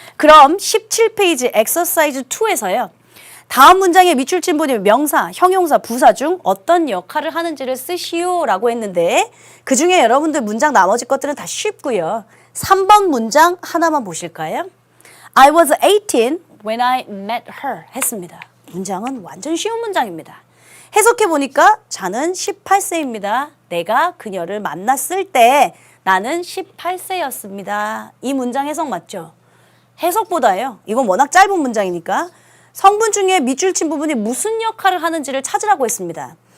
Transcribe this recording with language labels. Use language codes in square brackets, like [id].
[ko] 그럼 17페이지 엑서사이즈 2에서요. 다음 문장의 밑줄 친 분이 명사, 형용사, 부사 중 어떤 역할을 하는지를 쓰시오라고 했는데 그중에 여러분들 문장 나머지 것들은 다 쉽고요. 3번 문장 하나만 보실까요? [en] I was 18 when I met her [ko] 했습니다. 문장은 완전 쉬운 문장입니다. 해석해 보니까 자는 18세입니다. 내가 그녀를 만났을 때 나는 18세였습니다. 이 문장 해석 맞죠? 해석보다요. 이건 워낙 짧은 문장이니까 성분 중에 밑줄 친 부분이 무슨 역할을 하는지를 찾으라고 했습니다.